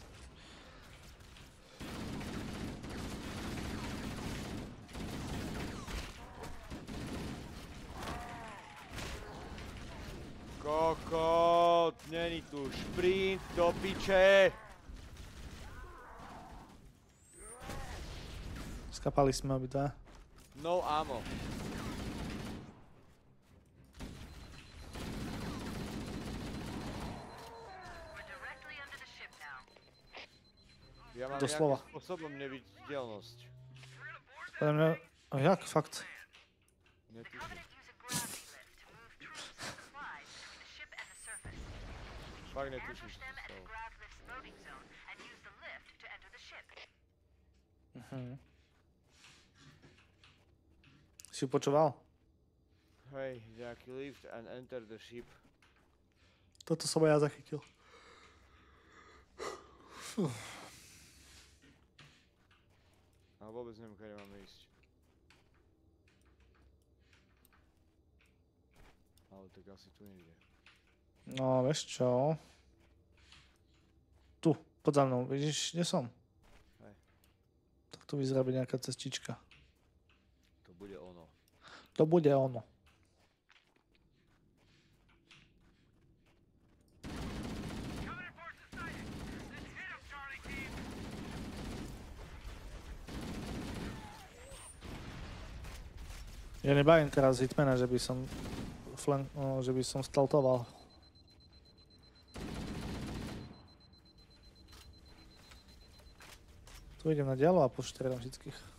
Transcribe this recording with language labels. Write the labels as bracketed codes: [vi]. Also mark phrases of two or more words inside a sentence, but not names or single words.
[sk] Kokot, není tu šprint do piče. Skapali sme obidva. [en] No ammo. We're directly under the ship now. [sk] Ja mám Doslova. nejakým spôsobom neviditeľnosť. Podľa mňa... A jak? Fakt? Netuším. [en] Covenant use a gravity lift to move troops and supplies between the ship and the surface. We [sk] Fakt [en] need to [sk] netuším, [en] ambush [sk] čo [en] them [sk] sa [en] at the [sk] stalo. [en] grav lift's loading zone and use the lift to enter the ship. [sk] Si počúval? Hej, nejaký [en] lift and enter the ship. [sk] Toto som ja zachytil. A vôbec neviem, kde máme ísť. Ale tak asi tu niekde. No, vieš čo? Tu, pod za mnou. Vidíš, kde som? Hej. Tak tu vyzerá byť nejaká cestička. To bude ono. To bude ono. [en] Covenant forces sighted. Let's hit them, Charlie team. [sk] Ja nebavím teraz hitmana, že by som že by som staltoval. Tu idem na dialo a poštredám všetkých.